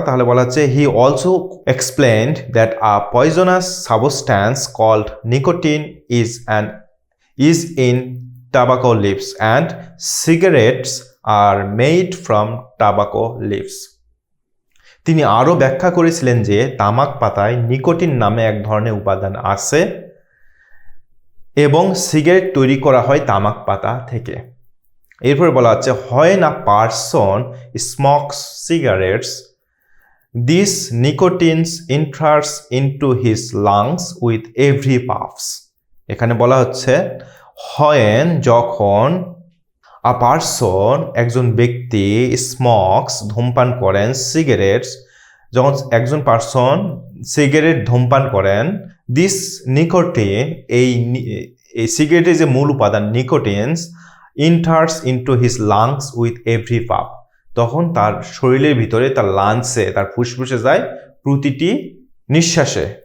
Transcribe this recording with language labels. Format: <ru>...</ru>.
<bn>তাহলে বলা হচ্ছে</bn> <en>He also explained that a poisonous substance called nicotine is in tobacco leaves and cigarettes are made from tobacco leaves.</en> <bn>তিনি আরও ব্যাখ্যা করেছিলেন যে তামাক পাতায় নিকোটিন নামে এক ধরনের উপাদান আছে এবং সিগারেট তৈরি করা হয় তামাক পাতা থেকে। এরপরে বলা হচ্ছে</bn> <en>when a person smokes cigarettes, this nicotine enters into his lungs with every puffs.</en> <bn>এখানে বলা হচ্ছে when, যখন,</bn> <en>a person,</en> <bn>একজন ব্যক্তি, smokes, ধূমপান করেন, cigarettes, যখন একজন পার্সন সিগারেট ধূমপান করেন,</bn> <en>this nicotine,</en> <bn>এই সিগারেটের যে মূল উপাদান নিকোটিনস,</bn> <en>enters into his lungs with every puff,</en> <bn>তখন তার শরীরের ভিতরে, তার লাংসে, তার ফুসফুসে যায় প্রতিটি নিঃশ্বাসে।</bn>